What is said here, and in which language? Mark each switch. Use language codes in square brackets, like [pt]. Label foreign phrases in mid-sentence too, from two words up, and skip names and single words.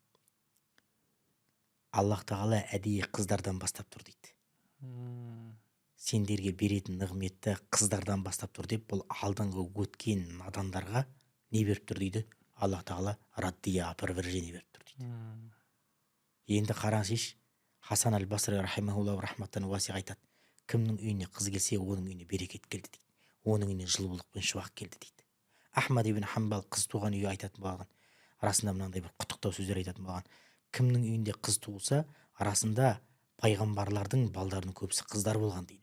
[kk] Аллах Тағала әдейі қыздардан бастап тұр дейді. Сендерге беретін нығметті қыздардан бастап тұр деп, бұл алдыңғы өткен надандарға не беріп тұр дейді? Аллах Тағала раддия опровержение беріп тұр дейді. Енді қараңызшы, Хасан аль-Басри [ar] رحمه الله رحمة واسعة [kk] айтады. Кімнің үйіне қыз келсе, оның үйіне берекет келді дейді. оның үйіне жылулық пен шуақ келді дейді. Ахмад ибн Хамбал қыз туған үйге айтатын болған, арасында мынандай бір құттықтау сөздер айтатын болған: кімнің үйінде қыз туылса, арасында пайғамбарлардың балдарының көбісі қыздар болған дейді.